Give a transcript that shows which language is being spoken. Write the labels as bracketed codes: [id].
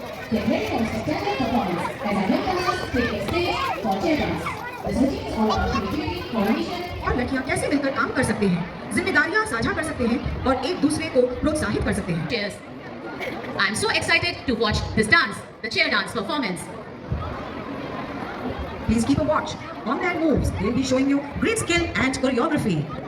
[en] Get ready for a spectacular performance as our young dancers take the stage for chair dance. The routine is all about creativity, coordination, [hi] और लड़कियां कैसे मिलकर काम कर सकते हैं, जिम्मेदारियां साझा कर सकते हैं और एक दूसरे को प्रोत्साहित कर सकते हैं. [en] cheers. I'm so excited to watch this dance, the chair dance performance. Please keep a watch on their moves. They'll be showing you great skill and choreography.